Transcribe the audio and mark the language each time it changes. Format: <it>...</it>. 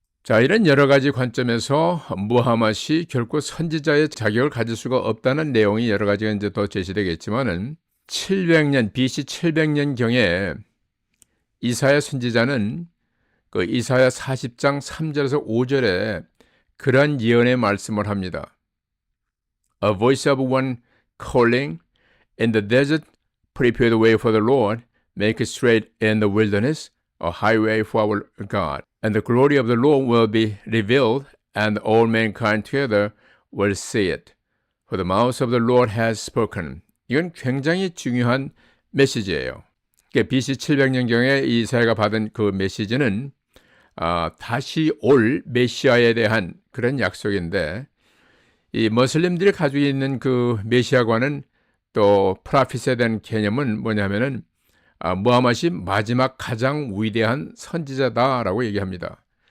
<ko>자, 이런 여러 가지 관점에서 무하마드이 결코 선지자의 자격을 가질 수가 없다는 내용이 여러 가지가 이제 더 제시되겠지만은 700년 BC 700년경에 이사야 선지자는 그 이사야 40장 3절에서 5절에 그러한 예언의 말씀을 합니다.</ko> <en>A voice of one calling in the desert, prepare the way for the Lord, make it straight in the wilderness, a highway for our God. And the glory of the Lord will be revealed, and all mankind together will see it. For the mouth of the Lord has spoken.</en> <ko>이건 굉장히 중요한 메시지예요. BC 700년경에 이사야가 받은 그 메시지는 다시 올 메시아에 대한 그런 약속인데 이 머슬림들이 가지고 있는 그 메시아관은 또 프라핏에 대한 개념은 뭐냐면은 무하마드이 마지막 가장 위대한 선지자다라고 얘기합니다.</ko>